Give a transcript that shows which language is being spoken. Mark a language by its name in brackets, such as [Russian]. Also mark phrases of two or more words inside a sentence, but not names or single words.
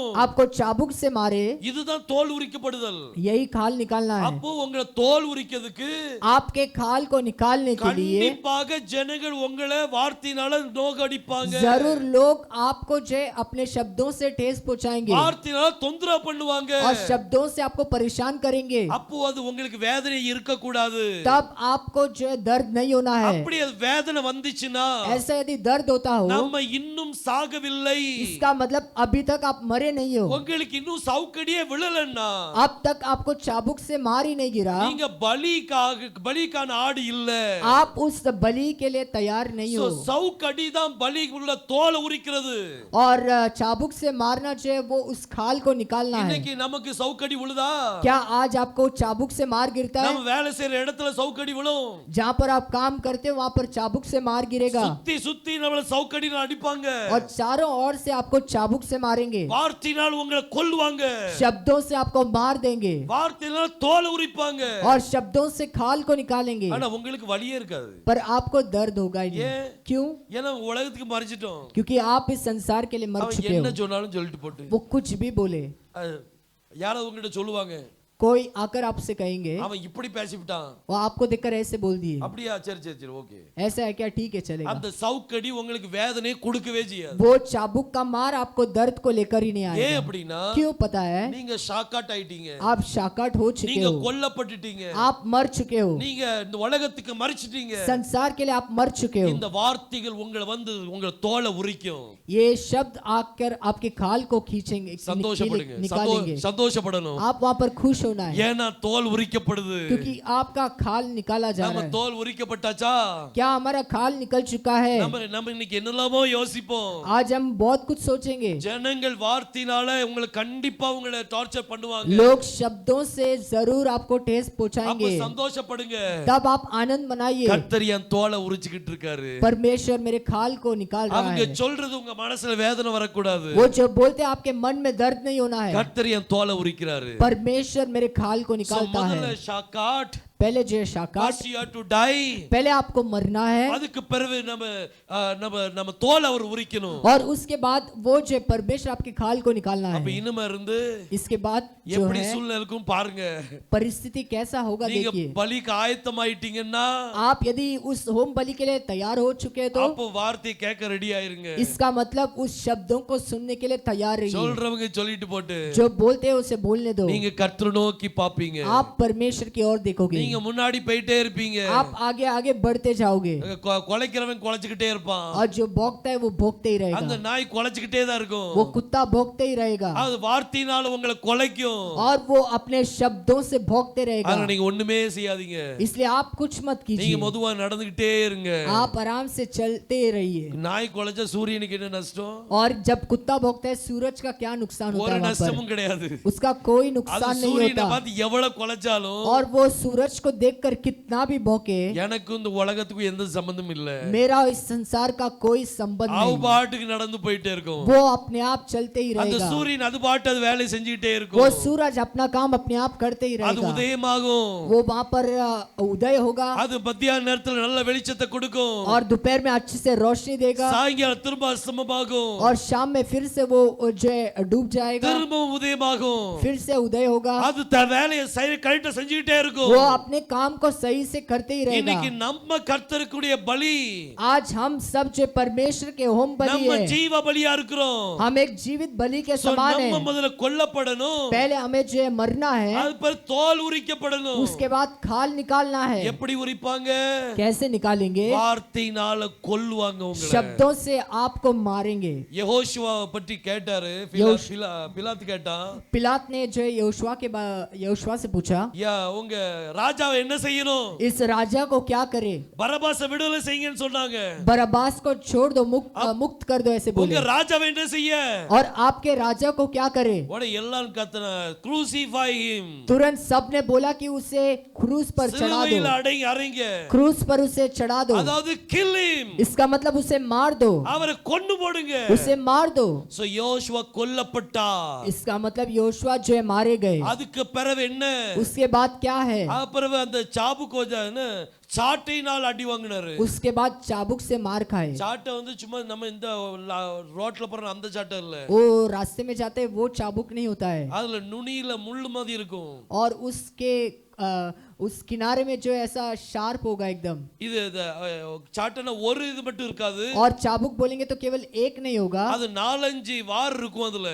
[Hindi] आपको चाबुक से मारे, [Tamil] இதுதான் தோல் உரிக்கப்படுதல். [Hindi] यही खाल निकालना है। [Tamil] அப்போ உங்களை தோல் உரிக்கிறதுக்கு [Hindi] आपके खाल को निकालने के लिए [Tamil] கண்டிப்பாக ஜனங்கள் உங்களை வார்த்தையினால நோகடிப்பாங்க. [Hindi] जरूर लोग आपको जो है अपने शब्दों से ठेस पहुंचाएंगे, [Tamil] வார்த்தையினால தொந்தரவு பண்ணுவாங்க. [Hindi] और शब्दों से आपको परेशान करेंगे। [Tamil] அப்போ அது உங்களுக்கு வேதனை இருக்க கூடாது. [Hindi] तब आपको जो जो है दर्द नहीं होना है। [Tamil] அப்படி அது வேதனை வந்துச்சுன்னா [Hindi] ऐसा यदि दर्द होता हो [Tamil] நம்ம இன்னும் சாகவில்லை, [Hindi] इसका मतलब अभी तक आप मरे नहीं हो, [Tamil] உங்களுக்கு இன்னும் சவுக்கடியே விழலன்னா [Hindi] अब तक आपको चाबुक से मार ही नहीं गिरा, [Tamil] நீங்க பலிக்கான ஆடு இல்ல, [Hindi] आप उस बलि के लिए तैयार नहीं हो। [Tamil] சவுக்கடி தான் பலி உள்ள தோலை உரிக்கிறது। [Hindi] और चाबुक से मारना जो है वो उस खाल को निकालना है। [Tamil] இன்னைக்கு நமக்கு சவுக்கடி விழுதா? [Hindi] क्या आज आपको चाबुक से मार गिरता है? [Tamil] நம்ம வேலை செய்யற இடத்துல சவுக்கடி விழும், [Hindi] जहाँ पर आप काम करते हो वहाँ पर चाबुक से मार गिरेगा, [Tamil] சுத்தி சுத்தி நம்மள சவுக்கடினால அடிப்பாங்க, [Hindi] और चारों ओर से आपको चाबुक से मारेंगे, [Tamil] வார்த்தையினால் உங்களை கொல்லுவாங்க, [Hindi] शब्दों से आपको मार देंगे, [Tamil] வார்த்தையினால் தோலை உரிப்பாங்க, [Hindi] और शब्दों से खाल को निकालेंगे, [Tamil] ஆனா உங்களுக்கு வலியே இருக்காது। [Hindi] पर आपको दर्द होगा ही नहीं। [Tamil] ஏன்? [Hindi] क्यों? [Tamil] ஏன்னா உலகத்துக்கு மறிச்சிட்டோம், [Hindi] क्योंकि आप इस संसार के लिए मर [Tamil] அவன் [Hindi] चुके [Tamil] என்ன [Hindi] हो। [Tamil] சொன்னாலும் சொல்லிட்டு போட்டு [Hindi] वो कुछ भी बोले, [Tamil] யாராவது உங்ககிட்ட சொல்லுவாங்க, [Hindi] कोई आकर आपसे कहेंगे [Tamil] அவன் இப்படி பேசிவிட்டான், [Hindi] वो आपको देखकर ऐसे बोल दिए, [Tamil] அப்படியா, சரி சரி சரி ஓகே, [Hindi] ऐसा है क्या, ठीक है चलेगा। [Tamil] அந்த சவுக்கடி உங்களுக்கு வேதனை கொடுக்கவே செய்யாது। [Hindi] वो चाबुक का मार आपको दर्द को लेकर ही नहीं [Tamil] ஏன் [Hindi] आएगा। [Tamil] அப்படின்னா [Hindi] क्यों पता है? [Tamil] நீங்க ஷாக்காட் ஆயிட்டீங்க, [Hindi] आप शाकाट हो चुके [Tamil] நீங்க [Hindi] हो, [Tamil] கொல்லப்பட்டுட்டீங்க, [Hindi] आप मर चुके हो, [Tamil] நீங்க இந்த உலகத்துக்கு மறிச்சிட்டீங்க। [Hindi] संसार के लिए आप मर चुके हो। [Tamil] இந்த வார்த்தைகள் உங்களை வந்து உங்க தோலை உரிக்கும்। [Hindi] ये शब्द आकर आपके खाल को खींचेंगे, [Tamil] சந்தோஷப்படுங்க, [Hindi] निकालेंगे, [Tamil] சந்தோஷப்படணும், [Hindi] आप वहाँ पर खुश होना है, [Tamil] ஏன்னா தோல் உரிக்கப்படுது। [Hindi] क्योंकि आपका खाल निकाला जा [Tamil] நம்ம [Hindi] रहा है। [Tamil] தோல் உரிக்கப்பட்டாச்சா? [Hindi] क्या हमारा खाल निकल चुका है? [Tamil] நம்ம இன்னைக்கு என்னெல்லாமோ யோசிப்போம், [Hindi] आज हम बहुत कुछ सोचेंगे। [Tamil] ஜனங்கள் வார்த்தையினால உங்களை கண்டிப்பா உங்களை டார்ச்சர் பண்ணுவாங்க, [Hindi] लोग शब्दों से जरूर आपको ठेस [Tamil] அப்ப [Hindi] पहुंचाएंगे, [Tamil] சந்தோஷப்படுங்க, [Hindi] तब आप आनंद मनाइए, [Tamil] கர்த்தர் என் தோலை உரிச்சுக்கிட்டு இருக்காரு। [Hindi] परमेश्वर मेरे खाल को निकाल रहा [Tamil] அவங்க [Hindi] है। [Tamil] சொல்றது உங்க மனசுல வேதனை வரக்கூடாது, [Hindi] वो जो बोलते हैं आपके मन में दर्द नहीं होना है, [Tamil] கர்த்தர் என் தோலை உரிக்கிறாரு। [Hindi] परमेश्वर मेरे खाल को निकालता है। [Tamil] முதல்ல ஷாக்காட், [Hindi] पहले जो है शाकाट, [English] first you have to die, [Hindi] पहले आपको मरना है, [Tamil] அதுக்கு பிறகு நம்ம தோலை அவர் உரிக்கணும்। [Hindi] और उसके बाद वो जो परमेश्वर आपके खाल को निकालना [Tamil] அப்ப [Hindi] है। [Tamil] இனிமே இருந்து [Hindi] इसके बाद जो [Tamil] எப்படி [Hindi] है [Tamil] சூழ்நிலைக்கும் பாருங்க, [Hindi] परिस्थिति कैसा होगा [Tamil] நீங்க [Hindi] देखिए। [Tamil] பலிக்கு ஆயத்தமாயிட்டீங்கன்னா [Hindi] आप यदि उस होम बलि के लिए तैयार हो चुके हैं तो [Tamil] அப்போ வார்த்தை கேட்க ரெடி ஆயிருங்க। [Hindi] इसका मतलब उस शब्दों को सुनने के लिए तैयार रहिए। [Tamil] சொல்றவங்க சொல்லிட்டு போட்டு [Hindi] जो बोलते हैं उसे बोलने दो, [Tamil] நீங்க கர்த்தரை நோக்கி பாப்பீங்க, [Hindi] आप परमेश्वर की ओर देखोगे, [Tamil] நீங்க मुன்னாடி போயிட்டே இருப்பீங்க, [Hindi] आप आगे आगे बढ़ते जाओगे, [Tamil] கொலைக்கிறவன் கொலைச்சுக்கிட்டே இருப்பான், [Hindi] और जो भोंकता है वो भोंकते ही [Tamil] அந்த [Hindi] रहेगा, [Tamil] நாய் கொலைச்சுக்கிட்டே தான் இருக்கும், [Hindi] वो कुत्ता भोंकते ही रहेगा, [Tamil] அது வார்த்தையினால உங்களை கொலைக்கும், [Hindi] और वो अपने शब्दों से भोंकते रहेगा। [Tamil] ஆனா நீங்க ஒண்ணுமே செய்யாதீங்க, [Hindi] इसलिए आप कुछ मत [Tamil] நீங்க [Hindi] कीजिए, [Tamil] மெதுவா நடந்துகிட்டே இருங்க। [Hindi] आप आराम से चलते रहिए। [Tamil] நாய் கொலைச்சா சூரியனுக்கு என்ன நஷ்டம்? [Hindi] और जब कुत्ता भौंकता है सूरज का क्या नुकसान होता [Tamil] ஒரு [Hindi] है वहाँ [Tamil] நஷ்டமும் கிடையாது, [Hindi] पर? उसका कोई [Tamil] அது [Hindi] नुकसान नहीं [Tamil] சூரியனை [Hindi] होता, [Tamil] பார்த்து எவ்வளவு கொலைச்சாலும் [Hindi] और वो सूरज को देखकर कितना भी भौंके, [Tamil] எனக்கு இந்த உலகத்துக்கு எந்த சம்பந்தம் இல்ல, [Hindi] मेरा इस संसार का कोई संबंध [Tamil] அவ [Hindi] नहीं, [Tamil] பாட்டுக்கு நடந்து போயிட்டே இருக்கும், [Hindi] वो अपने आप चलते ही [Tamil] அந்த [Hindi] रहेगा, [Tamil] சூரியன் அது பாட்டு அது வேலை செஞ்சுக்கிட்டே [Hindi] वो [Tamil] இருக்கும், [Hindi] सूरज अपना काम अपने आप करते ही [Tamil] அது [Hindi] रहेगा, [Tamil] உதயமாகும், [Hindi] वो वहाँ पर उदय होगा, [Tamil] அது மத்தியான நேரத்துல நல்ல வெளிச்சத்தை கொடுக்கும், [Hindi] और दोपहर में अच्छे से रोशनी देगा, [Tamil] சாயங்காலம் திரும்ப அஸ்தமமாகும், [Hindi] और शाम में फिर से वो जो है डूब जाएगा, [Tamil] திரும்ப உதயமாகும், [Hindi] फिर से उदय होगा, [Tamil] அது தன் வேலையை கரெக்டா செஞ்சுக்கிட்டே இருக்கும்। [Hindi] वो अपने काम को सही से करते ही रहेगा। [Tamil] இன்னைக்கு நம்ம கர்த்தருக்குடைய பலி, [Hindi] आज हम सब जो परमेश्वर के होम बलि [Tamil] நம்ம [Hindi] है, [Tamil] ஜீவ பலியா இருக்கிறோம், [Hindi] हम एक जीवित बलि के So, समान [Tamil] நம்ம [Hindi] है। [Tamil] முதல்ல கொல்லப்படணும், [Hindi] पहले हमें जो है मरना है, [Tamil] அது பிறகு தோல் உரிக்கப்படணும்। [Hindi] उसके बाद खाल निकालना है। [Tamil] எப்படி உரிப்பாங்க? [Hindi] कैसे निकालेंगे? [Tamil] வார்த்தையினால கொல்லுவாங்க உங்களை। [Hindi] शब्दों से आपको मारेंगे। [Tamil] யெகோஷுவாவை பற்றி கேட்டாரு, பிலாத்து கேட்டான், [Hindi] पिलात ने जो है यहोशुआ से पूछा, [Tamil] யா உங்க ராஜாவை என்ன செய்யணும்? [Hindi] इस राजा को क्या करे? [Tamil] பரபாசை விடுதலை செய்யுங்கன்னு சொன்னாங்க। [Hindi] बरब्बास को छोड़ दो, मुक्त कर दो, ऐसे [Tamil] உங்க [Hindi] बोले। [Tamil] ராஜாவை என்ன செய்ய? [Hindi] और आपके राजा को क्या करे? [Tamil] உடனே எல்லாரும் கத்தன, [English] crucify him, [Hindi] तुरंत सब ने बोला कि उसे क्रूस पर चढ़ा [Tamil] சிலுவையில் [Hindi] दो, [Tamil] அறைங்க, [Hindi] क्रूस पर उसे चढ़ा दो। [Tamil] அதாவது [English] kill him, [Hindi] इसका मतलब उसे मार दो, [Tamil] அவரை கொன்னு போடுங்க। [Hindi] उसे मार दो। [Tamil] சோ யோசுவா கொல்லப்பட்டா, [Hindi] इसका मतलब योशुआ जो है मारे गए। [Tamil] அதுக்கு பிறகு என்ன? [Hindi] उसके बाद क्या है? [Tamil] பிறகு அந்த சாபுக்கோஜான சாட்டையினால் அடி வாங்கினாரு। [Hindi] उसके बाद चाबुक से मार खाए। [Tamil] சாட்டை வந்து சும்மா நம்ம இந்த ரோட்ல போற அந்த சாட்டை இல்ல, [Hindi] वो रास्ते में जाते वो चाबुक नहीं होता है, [Tamil] அதுல நுனியில முள்ளு மாதிரி இருக்கும், [Hindi] और उसके उस किनारे में जो है ऐसा शार्प होगा एकदम, [Tamil] இது சாட்டனா ஒரு இது மட்டும் இருக்காது, [Hindi] और चाबुक बोलेंगे तो केवल एक नहीं होगा, [Tamil] அது 4-5 வார் இருக்கும். அதுல